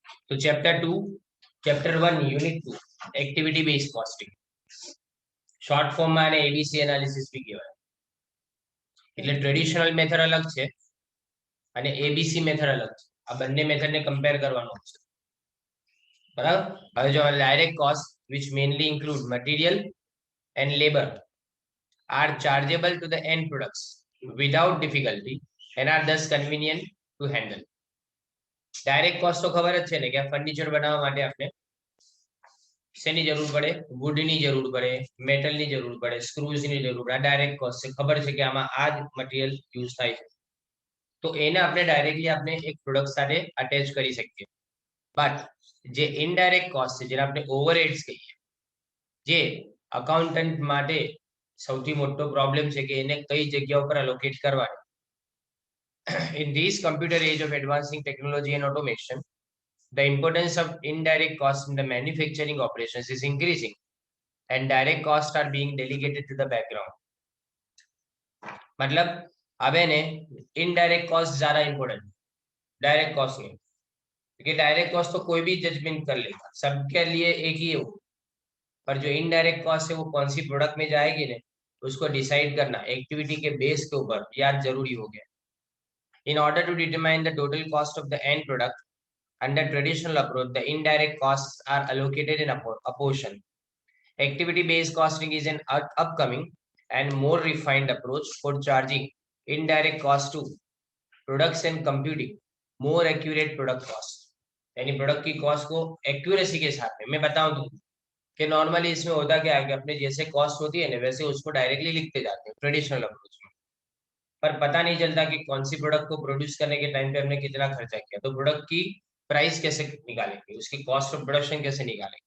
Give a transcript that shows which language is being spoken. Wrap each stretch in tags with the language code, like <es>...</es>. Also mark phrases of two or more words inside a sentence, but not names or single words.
<hi>तो चैप्टर</hi> <gu>1 યુનિટ 2</gu> <en>activity base costing</en> <gu>શોર્ટ ફોર્મમાં આને</gu> <en>ABC analysis</en> <gu>બી કહેવાય. એટલે</gu> <en>traditional method</en> <gu>અલગ છે અને</gu> <en>ABC method</en> <gu>અલગ છે. આ બંને મેથડને કમ્પેર કરવાનો છે, બરાબર. હવે જો</gu> <en>direct cost which mainly include material and labor are chargeable to the end products without difficulty and are thus convenient to handle. direct cost</en> <gu>તો ખબર જ છે ને કે આ ફર્નિચર બનાવવા માટે આપણે શેની જરૂર પડે? વુડની જરૂર પડે, મેટલની જરૂર પડે, સ્ક્રૂઝની જરૂર પડે. આ</gu> <en>direct cost</en> <gu>છે, ખબર છે કે આમાં આ જ</gu> <en>material use</en> <gu>થાય છે. તો એને આપણે ડાયરેક્ટલી આપણે એક પ્રોડક્ટ સાથે અટેચ કરી શકીએ. બટ જે</gu> <en>indirect cost</en> <gu>છે, જેને આપણે ઓવરહેડ્સ કહીએ, જે અકાઉન્ટન્ટ માટે સૌથી મોટો પ્રોબ્લેમ છે કે એને કઈ જગ્યા ઉપર અલોકેટ કરવાની.</gu> <en>In this computer age of advancing technology and automation, the importance of indirect costs in the manufacturing operations is increasing and direct costs are being delegated to the background.</en> <hi>मतलब अब है ने</hi> <en>indirect cost</en> <hi>ज्यादा</hi> <en>important direct cost</en> <hi>नहीं, क्योंकि</hi> <en>direct cost</en> <hi>तो कोई भी जजमेंट कर लेगा, सबके लिए एक ही है वो. पर जो</hi> <en>indirect cost</en> <hi>है वो कौन सी प्रोडक्ट में जाएगी ने उसको डिसाइड करना एक्टिविटी के बेस के ऊपर याद जरूरी हो गया.</hi> <en>In order to determine the total cost of the end product, under traditional approach, the indirect costs are allocated in a portion. Activity-based costing is an upcoming and more refined approach for charging indirect costs to products and computing more accurate product cost.</en> <hi>यानी प्रोडक्ट की कॉस्ट को एक्यूरेसी के साथ में मैं बताऊं तो कि नॉर्मली इसमें होता क्या है कि अपने जैसे कॉस्ट होती है ना वैसे उसको डायरेक्टली लिखते जाते हैं</hi> <en>traditional approach</en> <hi>में, पर पता नहीं चलता कि कौन सी प्रोडक्ट को प्रोड्यूस करने के टाइम पे हमने कितना खर्चा किया. तो प्रोडक्ट की प्राइस कैसे निकालेंगे, उसकी</hi> <en>cost of production</en> <hi>कैसे निकालेंगे.</hi>